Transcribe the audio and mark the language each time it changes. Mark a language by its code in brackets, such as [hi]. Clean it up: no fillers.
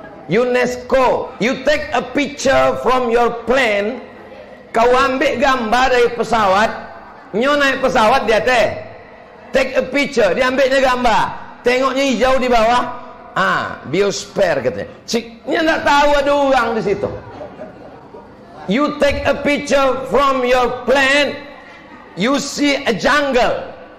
[en] UNESCO, you take a picture from your plane. [ms] Kau ambil gambar dari pesawat. Nyo naik pesawat dia [en] take a picture, [ms] dia ambilnya gambar. Tengoknya hijau di bawah. Biosphere katanya. Ciknya tak tahu ada orang di situ. [en] You take a picture from your plane, you see a jungle.